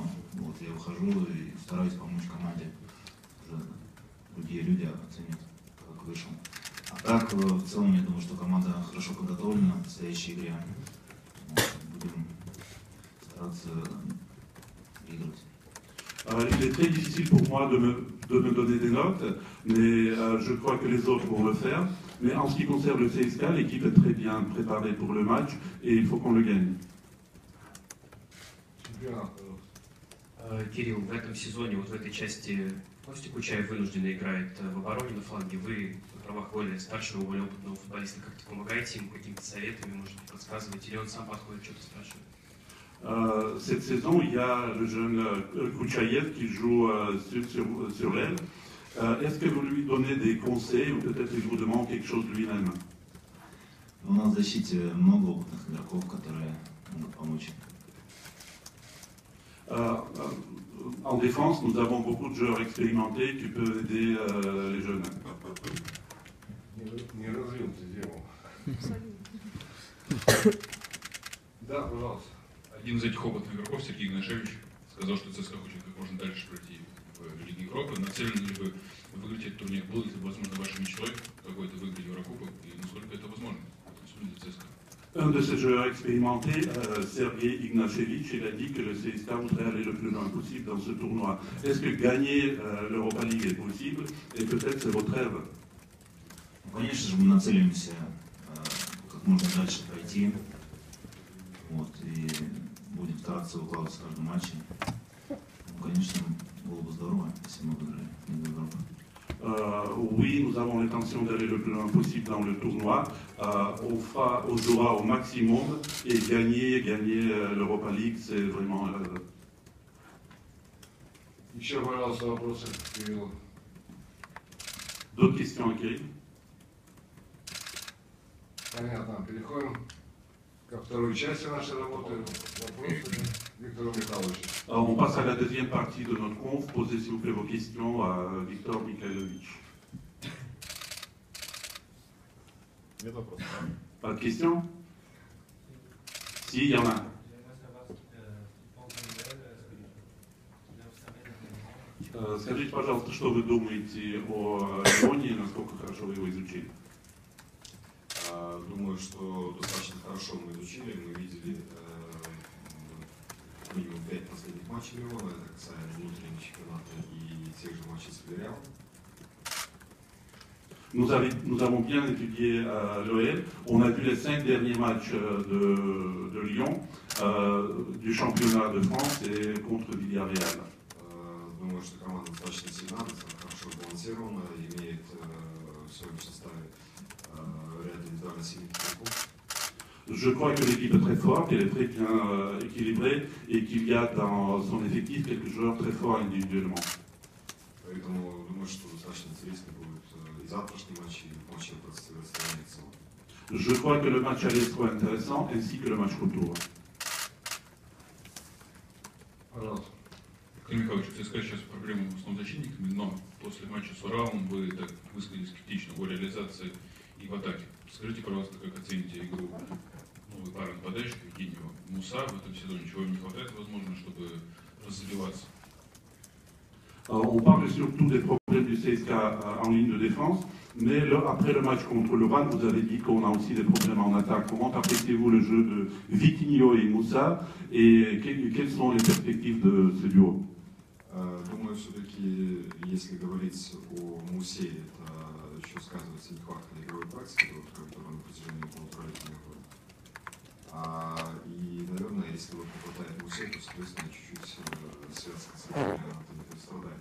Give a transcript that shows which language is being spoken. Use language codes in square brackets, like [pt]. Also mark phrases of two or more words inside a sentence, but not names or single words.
[ru] Вот я выхожу и стараюсь помочь команде. Уже другие люди оценят, как вышел. А так, в целом, я думаю, что команда хорошо подготовлена к следующей игре. Будем стараться выиграть. [fr] Il est très difficile pour moi de me donner des notes, mais je crois que les autres vont le faire. Mais en ce qui concerne le CSKA, l'équipe est très bien préparée pour le match et il faut qu'on le gagne. [ru] Кирилл, в этом сезоне, вот в этой части, Костя Кучаев вынужденно играет в обороне на фланге. Вы на правах более старшего, более опытного футболиста как-то помогаете ему какими-то советами, может быть, подсказываете, или он сам подходит, что-то спрашивает? [fr] Cette saison, il y a le jeune Kouchaïev qui joue sur l'aile. Est-ce que vous lui donnez des conseils ou peut-être il vous demande quelque chose lui-même? [ru] У нас в защите много опытных игроков, которые могут помочь. [fr] En défense, nous avons beaucoup de joueurs expérimentés qui peuvent aider les jeunes. [ru] Не развил ты дело. Да, пожалуйста. Один из этих опытных игроков, Сергей Игнашевич, сказал, что ЦСКА хочет как можно дальше пройти в Лиге Европы. Нацелены ли вы выиграть этот турнир? Был ли это, возможно, вашей мечтой какой-то выиграть Еврокубок? И насколько это возможно? Для ЦСКА? [fr] Un de ces joueurs expérimentés, Sergei Ignashevich, il a dit que le CSKA voudrait aller le plus loin possible dans ce tournoi. Est-ce que gagner l'Europa League est possible? Et peut-être c'est votre rêve? [ru] Конечно же, мы нацелимся как можно дальше пройти. Вот, и будем стараться выкладываться в каждом матче. Ну, конечно, было бы здорово, если мы выиграли Лигу Европы. [fr] Oui, nous avons l'intention d'aller le plus loin possible dans le tournoi. On jouera au maximum et gagner l'Europa League, c'est vraiment... [ru] Еще, пожалуйста, вопросы, Кирилл. [fr] D'autres questions à Kirill? [ru] Понятно. Переходим ко второй части нашей работы. Вопросы Виктору Михайловичу. [fr] On passe à la deuxième partie de notre conf. Posez s'il vous plaît vos questions à Viktor Mikhailovich. [ru] Нет вопросов. [fr] Pas de questions? Si, il y en a. [ru] Скажите, пожалуйста, что вы думаете о Лионе и насколько хорошо вы его изучили? Думаю, что достаточно хорошо мы изучили. Мы видели минимум 5 последних матчей Лиона. Это касается внутреннего чемпионата и тех же матчей с Вильярреалом. [fr] Nous avons bien étudié l'OL. On a vu les 5 derniers matchs de Lyon, du championnat de France et contre Villarreal. [ru] Думаю, что команда достаточно сильна, достаточно хорошо сбалансирована, имеет в своем составе ряд индивидуально сильных игроков. [fr] Je crois que l'équipe est très forte, qu'elle est très bien équilibrée et qu'il y a dans son effectif quelques joueurs très forts individuellement. [ru] Поэтому думаю, что достаточно интересно будет и завтрашний матч, и матч противостояния в целом. [fr] Je crois que le match aller sera intéressant ainsi que le match retour. [ru] Пожалуйста. Виктор Михайлович, ЦСКА сейчас проблема с основными защитниками, но после матча с Уралом вы так высказались критично о реализации и в атаке. Скажите, пожалуйста, как оцените игру новой пары нападающих, Евгеньева, Муса в этом сезоне, чего им не хватает, возможно, чтобы развиваться? [fr] On parle surtout des problèmes du CSK en ligne de défense, mais après le match contre l'Ural, vous avez dit qu'on a aussi des problèmes en attaque. Comment appréciez-vous le jeu de Vitinho et Moussa et quelles sont les perspectives de ce duo? [ru] Думаю, все-таки, если говорить о Мусе, это еще сказывается нехватка игровой практики, которая на протяжении полуторалетия находит. И, наверное, если вот не хватает Мусе, то, соответственно, чуть-чуть связка с не страдает.